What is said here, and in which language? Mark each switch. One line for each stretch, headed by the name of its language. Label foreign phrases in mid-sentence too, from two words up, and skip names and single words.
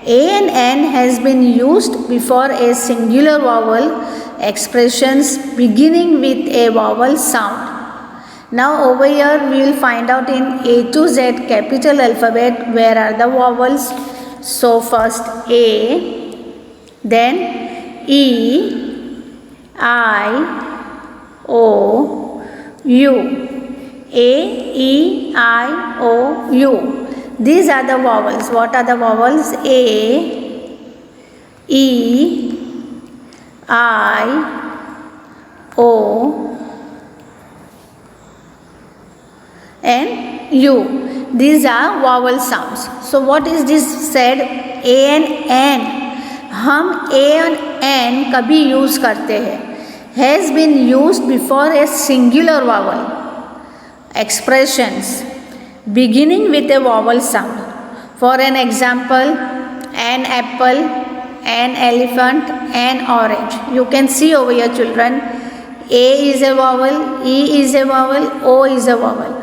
English: A and N has been used before a singular vowel expressions beginning with a vowel sound. Now over here we will find out in A to Z capital alphabet where are the vowels. So first A, then E, I, O, U. A, E, I, O, U. These are the vowels. What are the vowels? A, E, I, O, and U. These are vowel sounds. So what is this said? A and N.
Hindi: हम A और N कभी यूज़ करते हैं.
English: Has been used before a singular vowel. Expressions beginning with a vowel sound. For an example, an apple, an elephant, an orange. You can see over here, children. A is a vowel, E is a vowel, O is a vowel.